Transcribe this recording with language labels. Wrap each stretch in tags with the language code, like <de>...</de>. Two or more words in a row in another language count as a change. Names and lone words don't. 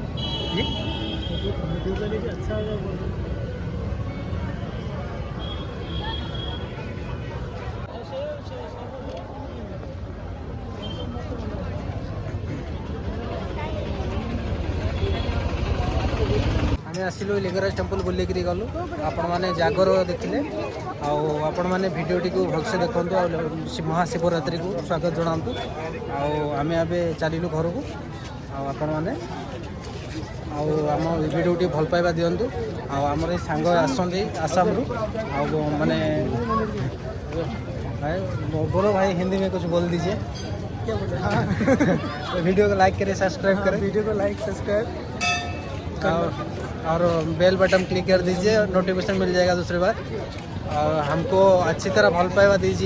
<hi>जी वीडियो क्वालिटी अच्छा आ रहा है।</hi> <or>ଆମେ ଆସିଲୁ ଲିଙ୍ଗରାଜ ଟେମ୍ପଲ୍ ବୁଲିକିରି ଗଲୁ। ଆପଣମାନେ ଜାଗର ଦେଖିଲେ ଆଉ ଆପଣମାନେ ଭିଡ଼ିଓଟିକୁ ଭଲସେ ଦେଖନ୍ତୁ ଆଉ ମହାଶିବରାତ୍ରିକୁ ସ୍ୱାଗତ ଜଣାନ୍ତୁ। ଆଉ ଆମେ ଏବେ ଚାଲିଲୁ ଘରକୁ। ଆଉ ଆପଣମାନେ ଆଉ ଆମ ଭିଡ଼ିଓ ଟିକେ ଭଲ ପାଇବା ଦିଅନ୍ତୁ। ଆଉ ଆମର ଏଇ ସାଙ୍ଗ ଆସନ୍ତି आसामରୁ ଆଉ ମାନେ</or> <hi>भाई बोलो भाई हिंदी में कुछ बोल दीजिए। क्या बोले? वीडियो को लाइक करें, सब्सक्राइब करें। वीडियो को लाइक सब्सक्राइब और बेल बटन क्लिक कर दीजिए, नोटिफिकेशन मिल जाएगा दूसरी बार। और हमको अच्छी तरह</hi> <or>ଭଲ ପାଇବା</or> <hi>दीजिए।</hi>